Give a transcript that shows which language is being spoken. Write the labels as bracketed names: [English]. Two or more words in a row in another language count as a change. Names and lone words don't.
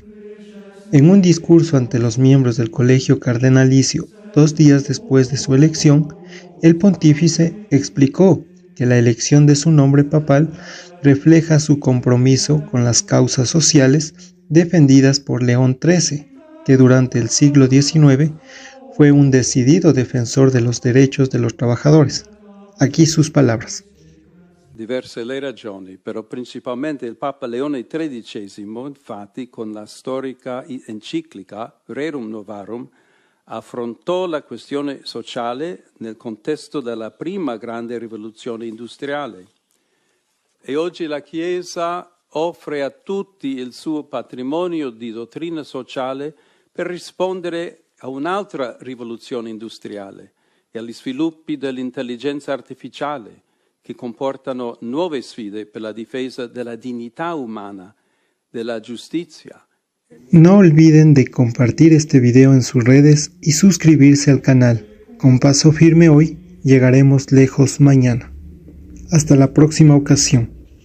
[Spanish] En un discurso ante los miembros del Colegio Cardenalicio 2 días después de su elección, el pontífice explicó que la elección de su nombre papal refleja su compromiso con las causas sociales defendidas por León XIII, que durante el siglo XIX fue un decidido defensor de los derechos de los trabajadores. Aquí sus palabras. [Italian] Diverse le ragioni, però principalmente il Papa Leone XIII, infatti, con la storica enciclica Rerum Novarum, affrontò la questione sociale nel contesto della prima grande rivoluzione industriale. E oggi la Chiesa offre a tutti il suo patrimonio di dottrina sociale per rispondere a un'altra rivoluzione industriale e agli sviluppi dell'intelligenza artificiale che comportano nuove sfide per la difesa della dignità umana, della giustizia. [Spanish] No olviden de compartir este video en sus redes y suscribirse al canal. Con paso firme hoy, llegaremos lejos mañana. Hasta la próxima ocasión.